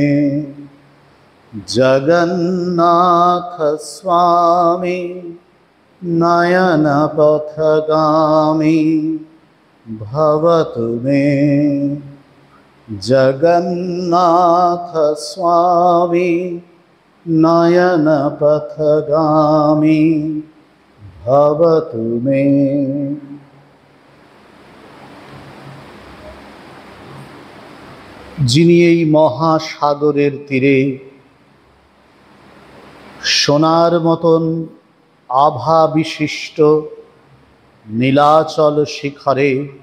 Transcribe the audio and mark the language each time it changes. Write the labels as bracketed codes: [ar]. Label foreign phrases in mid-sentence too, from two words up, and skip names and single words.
[sa] जगन्नाथस्वामी नयनपथगामी भवतु मे। जगन्नाथ स्वामी नयनपथगामी भवतु मे। [bn] যিনি এই মহাসাগরের তীরে সোনার মতন আভা বিশিষ্ট নীলাচল শিখরে